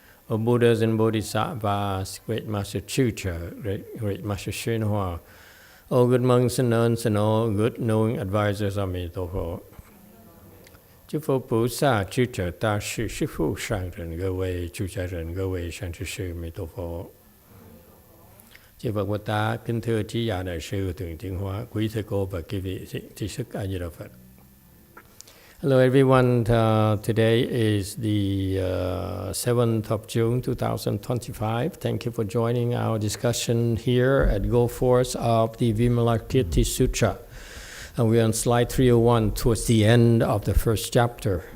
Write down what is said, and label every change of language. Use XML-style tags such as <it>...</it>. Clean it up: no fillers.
<en>O Buddhas and Bodhisattvas, Great Master Sutra, Great Master YongHua, all good monks and nuns and all good knowing advisors of Emitofuo.</en> <zh>诸佛菩萨、智者大士、师父上人各位出家人各位善知识Emitofuo.</zh> <vi>Chư Phật Bồ Tát, kính thưa trí giả đại sư Thượng Tiến Hóa, quý thầy cô và quý vị tri thức A Di Đà Phật.</vi> <en>Hello everyone, today is the 7th of June 2025. Thank you for joining our discussion here at Go Force of the Vimalakirti Sutra. And we're on slide 301 towards the end of the first chapter.</en>